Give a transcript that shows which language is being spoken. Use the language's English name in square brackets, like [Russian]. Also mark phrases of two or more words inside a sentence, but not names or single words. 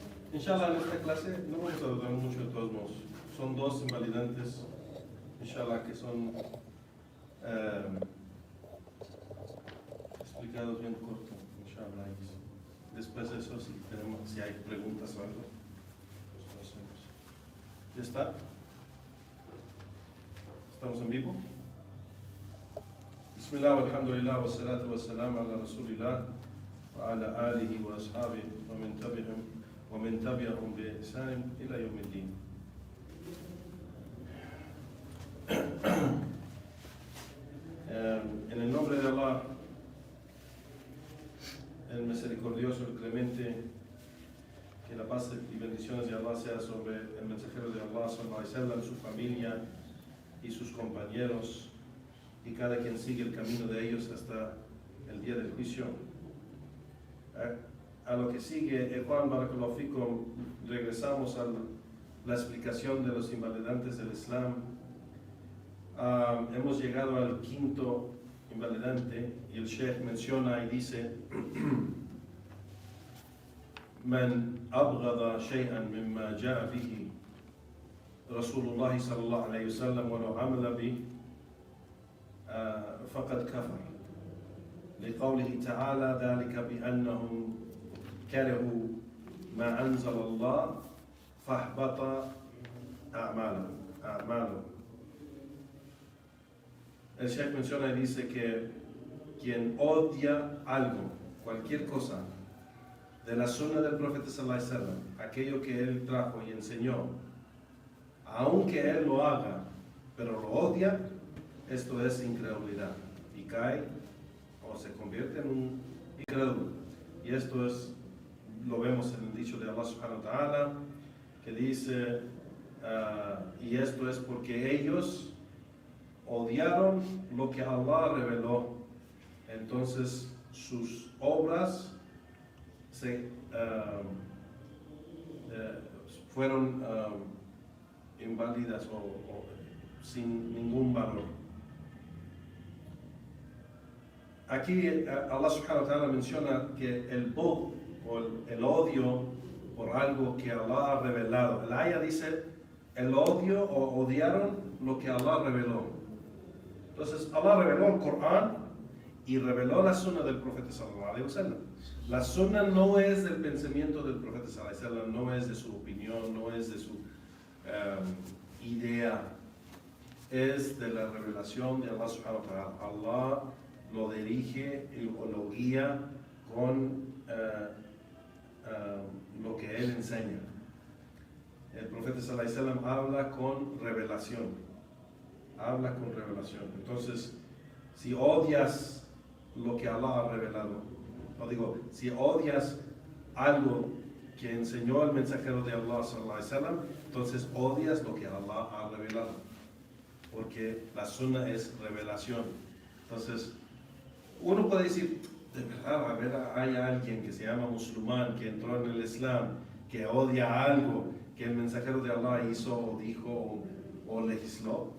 [Spanish] Inshallah, en esta clase no vamos a tardar mucho de todos modos. Son dos invalidantes, inshallah, que son explicados bien corto, inshallah. Y después de eso, si hay preguntas o algo, pues lo hacemos. ¿Ya está? ¿Estamos en vivo? [Arabic] بسم الله، والحمد لله، والصلاة والسلام على رسول الله، وعلى آله وأصحابه، ومن تبعهم بإحسان إلى يوم الدين. [Spanish] En el nombre de Allah, el misericordioso, el clemente, que la paz y bendiciones de Allah sea sobre el mensajero de Allah, [Arabic] صلى الله عليه وسلم, [Spanish] su familia y sus compañeros, y cada quien sigue el camino de ellos hasta el día del juicio. A lo que sigue, Juan [Arabic] بارك الله فيكم, [Spanish] regresamos a la explicación de los invalidantes del Islam. Hemos llegado al quinto invalidante y el Sheikh menciona y dice: [Arabic] من أبغض شيئا مما جاء به رسول الله صلى الله عليه وسلم ولو عمل به فقد كفر. لقوله تعالى ذلك بأنهم كرهوا ما أنزل الله فاحبط أعمالهم. [Spanish] El Sheikh menciona y dice que quien odia algo, cualquier cosa, de la sunna del profeta [Arabic] صلى الله عليه وسلم, [Spanish] aquello que él trajo y enseñó, aunque él lo haga, pero lo odia, esto es incredulidad y cae o se convierte en un incrédulo. Y esto es, lo vemos en el dicho de Allah [Arabic] سبحانه وتعالى, [Spanish] que dice, y esto es porque ellos odiaron lo que Allah reveló, entonces sus obras fueron inválidas o sin ningún valor. Aquí Allah [Arabic] سبحانه وتعالى [Spanish] menciona que el bughd o el odio por algo que Allah ha revelado. El ayah dice el odio o odiaron lo que Allah reveló. Entonces Allah reveló el Corán y reveló la sunna del profeta [Arabic] صلى الله عليه وسلم. [Spanish] La sunna no es del pensamiento del profeta [Arabic] صلى الله عليه وسلم, [Spanish] no es de su opinión, no es de su idea, es de la revelación de Allah [Arabic] سبحانه وتعالى. [Spanish] Allah lo dirige o lo guía con lo que él enseña. El profeta [Arabic] صلى الله عليه وسلم [Spanish] habla con revelación. Entonces, si odias lo que Allah ha revelado, si odias algo que enseñó el mensajero de Allah [Arabic] صلى الله عليه وسلم, [Spanish] entonces odias lo que Allah ha revelado, porque la sunna es revelación. Entonces, uno puede decir, de verdad, a ver, hay alguien que se llama musulmán, que entró en el Islam, que odia algo que el mensajero de Allah hizo o dijo o legisló.